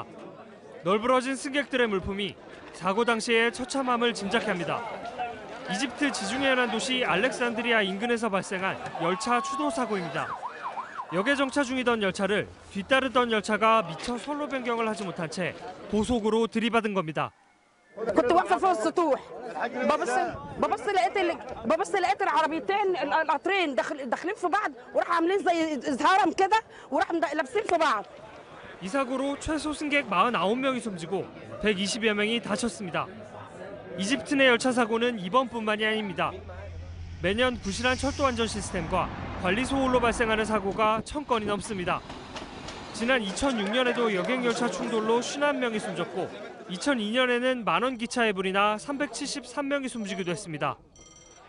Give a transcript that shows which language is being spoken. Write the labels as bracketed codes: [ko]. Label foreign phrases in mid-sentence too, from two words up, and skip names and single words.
[ko] 널브러진 승객들의 물품이 사고 당시의 처참함을 짐작케 합니다. 이집트 지중해 연안 도시 알렉산드리아 인근에서 발생한 열차 추도 사고입니다. 역에 정차 중이던 열차를 뒤따르던 열차가 미처 선로 변경을 하지 못한 채 고속으로 들이받은 겁니다. [ar] كنت واقفه فوق السطوح ببص لقيت العربيتين القطرين داخلين في بعض وراح عاملين زي هرم كده وراح لابسين في بعض. [ko] 이 사고로 최소 승객 49명이 숨지고 120여 명이 다쳤습니다. 이집트 내 열차 사고는 이번뿐만이 아닙니다. 매년 부실한 철도 안전 시스템과 관리 소홀로 발생하는 사고가 1000건이 넘습니다. 지난 2006년에도 여객열차 충돌로 51명이 숨졌고 2002년에는 만원 기차에 불이 나 373명이 숨지기도 했습니다.